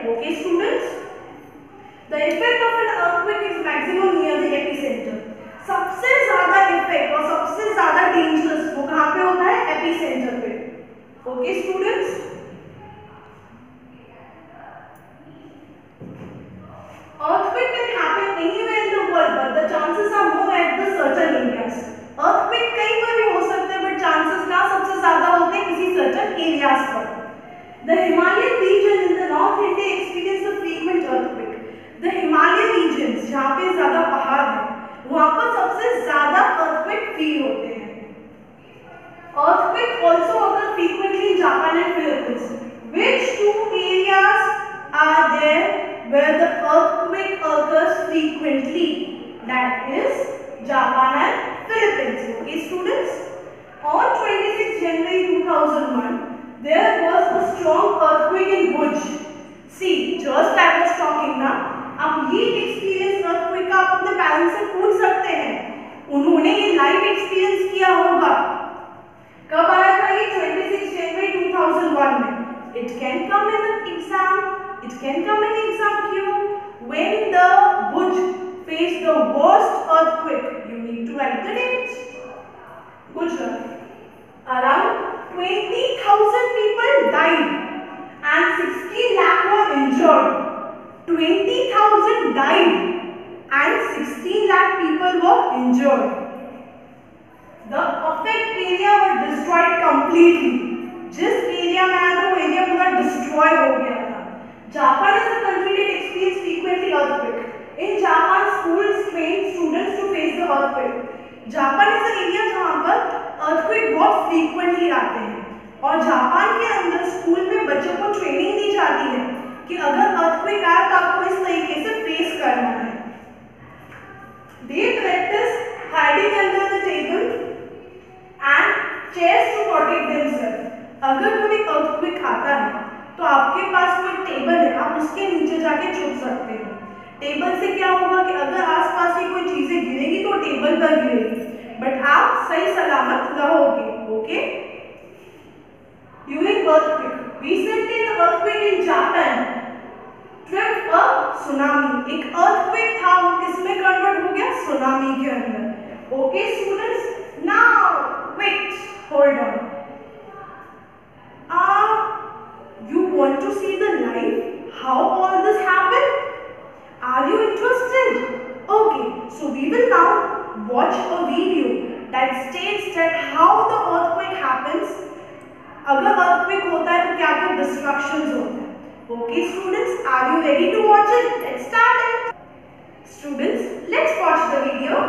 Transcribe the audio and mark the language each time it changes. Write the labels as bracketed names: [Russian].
[English] Okay, students? The effect of an earthquake is maximum near the epicenter. [Hindi] सबसे ज़्यादा effect और सबसे ज़्यादा dangerous वो कहाँ पे होता है? [English] epicenter पे. Okay, students? Earthquake can happen anywhere in the world, but the chances are more at the certain areas. [Hindi] Earthquake कहीं पर भी हो सकते हैं, but chances ना सबसे ज़्यादा होते हैं किसी certain areas पर. [English] The Himalayan region in the North India experience the frequent earthquake. The Himalayan regions [Hindi] जहाँ पे ज़्यादा पहाड़ हैं, वहाँ पर सबसे ज़्यादा earthquake feel होते हैं. [English] Earthquake also occur frequently in Japan and Philippines. Which two areas are there where the earthquake occurs frequently? That is Japan and Philippines. Okay, students? On 26 January 2001, there was a strong earthquake in Bhuj. See, just I was talking now. [Hindi] अब ये experience earthquake का आप अपने parents से पूछ सकते हैं. उन्होंने ये live experience किया होगा. कब आया था ये? [English] 26 January 2001 में. It can come in the exam. It can come in exam Q. When the Bhuj faced the worst earthquake, you need to write the dates. Gujarat. Around 20,000 people died and 60 lakh were injured. 20,000 died and 16 lakh people were injured. The affected area was destroyed completely. [Hindi] जिस area में आया था वो area पूरा destroy हो गया था. [English] Japan is a country that experiences frequently earthquake. In Japan, schools train students to face the earthquake. Japan is an area [Hindi] जहाँ पर earthquake बहुत frequently आते हैं और जापान के अंदर स्कूल में बच्चों को ट्रेनिंग दी जाती है कि अगर earthquake आए तो आपको इस तरीके से फेस करना है. [English] They practice hiding under the table and chairs to protect themselves. [Hindi] अगर कभी earthquake आता है तो आपके पास कोई टेबल है, आप उसके नीचे जाके छुप सकते हो. टेबल से क्या होगा कि अगर आसपास की कोई चीजें गिरेगी तो टेबल पर गिरेगी, बट आप सही सलामत रहोगे. [English] Okay? During earthquake, recently the earthquake in Japan triggered a tsunami. [Hindi] एक earthquake था वो किसमें कन्वर्ट हो गया? सुनामी के अंदर. [English] Okay students? Now wait, hold on. You want to see the live how all this happened? Are you interested? Okay, so we will now watch a video that states that how the earthquake happens. [Hindi] अगर earthquake होता है तो क्या क्या destructions होते हैं. [English] Okay students, are you ready to watch it? Let's start it. Students, let's watch the video.